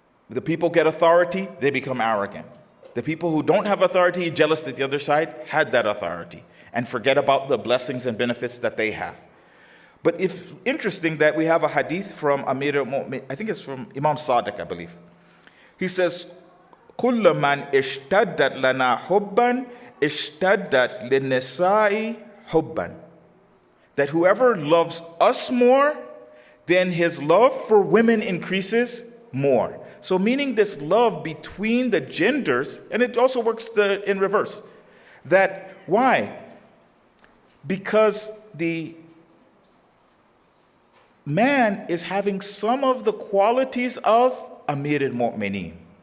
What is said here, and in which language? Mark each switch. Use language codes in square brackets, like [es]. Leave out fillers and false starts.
[en] The people get authority, they become arrogant. The people who don't have authority, jealous that the other side had that authority and forget about the blessings and benefits that they have. But it's interesting that we have a hadith from Amir al-Mu'min, I think it's from Imam Sadiq, I believe. He says, [ar] كُلَّ مَنْ اشْتَدَّتْ لَنَا حُبًّا اشْتَدَّتْ لِلنِّسَاءِ حُبًّا. [en] That whoever loves us more, then his love for women increases more. So meaning this love between the genders, and it also works in reverse. That, why? Because the man is having some of the qualities of Amir al-Mu'mineen.